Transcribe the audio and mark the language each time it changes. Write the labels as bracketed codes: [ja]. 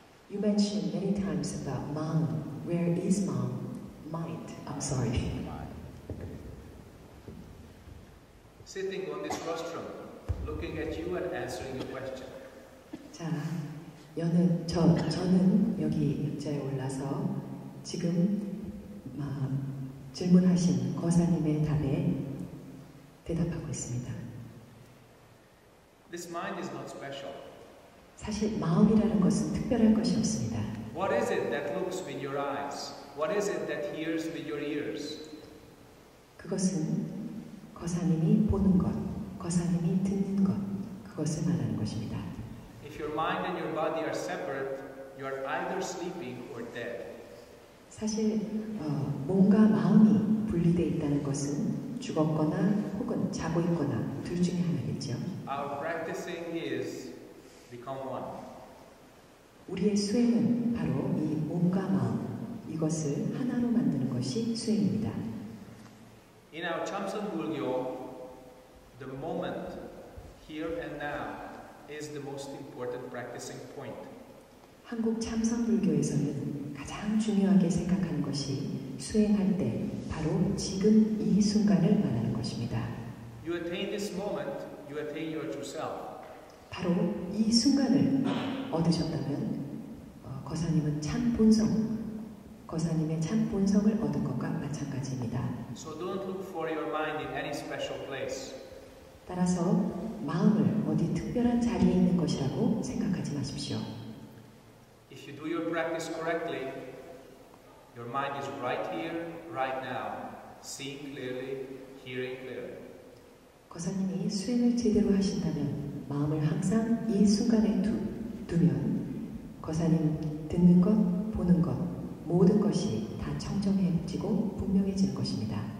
[en] You mentioned many times about Mom. Where is Mom? Mind. I'm sorry. Sitting on this rostrum, looking at you and answering your question. [ko] 자, 저는 여기 역자에 올라서 지금 질문하신 거사님의 답에 대답하고 있습니다. [en] This mind is not special. [ko] 사실 마음이라는 것은 특별한 것이 없습니다. [en] What is it that looks with your eyes? What is it that hears with your ears? [ko] 그것은 거사님이 보는 것, 거사님이 듣는 것, 그것을 말하는 것입니다. [en] If your mind and your body are separate, you are either sleeping or dead. [ko] 사실 몸과 마음이 분리되어 있다는 것은 죽었거나 혹은 자고 있거나 둘 중에 하나겠죠. [en] Our practicing is become one. [ko] 우리의 수행은 바로 이 몸과 마음, 이것을 하나로 만드는 것이 수행입니다. [en] In our Chamson Bulgyo, the moment, here and now, is the most important practicing point. [ko] 한국 참선불교에서는 가장 중요하게 생각하는 것이 수행할 때 바로 지금 이 순간을 말하는 것입니다. [en] You attain this moment, you attain your true self. [ko] 바로 이 순간을 얻으셨다면 거사님은 참 본성, 거사님의 참 본성을 얻은 것과 마찬가지입니다. [en] So don't look for your mind in any special place. [ko] 따라서 마음을 어디 특별한 자리에 있는 것이라고 생각하지 마십시오. [en] If you do your practice correctly, your mind is right here, right now, seeing clearly, hearing clearly. [ko] 거사님이 수행을 제대로 하신다면 마음을 항상 이 순간에 두면 거사님 듣는 것, 보는 것, 모든 것이 다 청정해지고 분명해지는 것입니다.